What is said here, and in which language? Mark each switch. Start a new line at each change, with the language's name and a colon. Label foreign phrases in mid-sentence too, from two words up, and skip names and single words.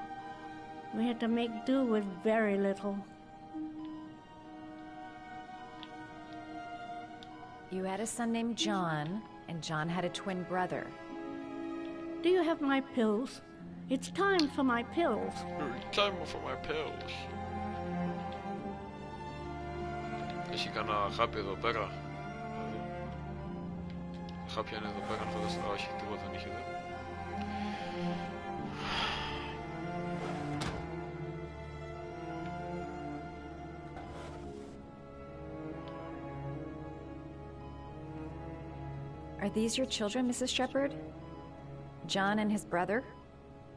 English: We had to make do with very little. You had a son named John, and John had a twin brother. Do you have my pills? It's time for my pills. Time for my pills.
Greek: Έχει κανένα χάπι εδώ πέρα. Χάπια είναι εδώ πέρα, αν φανταστείτε. Όχι, τίποτα δεν είχε εδώ.
English: Are these your children, Mrs. Shepard? John and his brother?